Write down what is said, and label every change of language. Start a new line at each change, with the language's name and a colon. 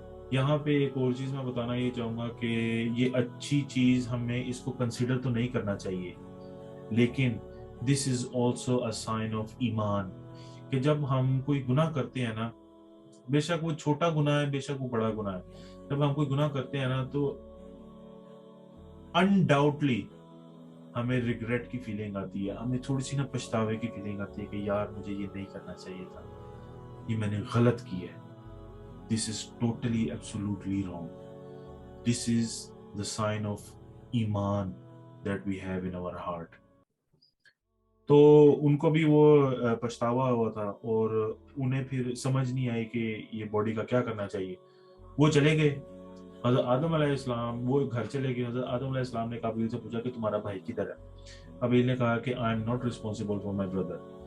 Urdu: یہاں پہ ایک اور چیز میں بتانا یہ چاہوں گا کہ یہ اچھی چیز ہمیں اس کو کنسیڈر تو نہیں کرنا چاہیے, لیکن
English: this is also a sign of
Urdu: ایمان, کہ جب ہم کوئی گناہ کرتے ہیں نا, بے شک وہ چھوٹا گناہ ہے, بے شک وہ بڑا گناہ ہے, جب ہم کوئی گناہ کرتے ہیں نا تو undoubtedly ہمیں ریگریٹ کی فیلنگ آتی ہے, ہمیں تھوڑی سی نا پچھتاوے کی فیلنگ آتی ہے کہ یار مجھے یہ نہیں کرنا چاہیے تھا, یہ میں نے غلط کی ہے.
English: This is totally absolutely wrong. This is the sign of ایمان that we have in our heart.
Urdu: تو ان کو بھی وہ پچھتاوا ہوا تھا, اور انہیں پھر سمجھ نہیں آئی کہ یہ باڈی کا کیا کرنا چاہیے. وہ چلے گئے, حضرت آدم علیہ السلام وہ گھر چلے گئے. حضرت آدم علیہ السلام نے قابیل سے پوچھا کہ تمہارا بھائی کدھر ہے؟ قابیل نے کہا کہ
English: I am not responsible for my brother.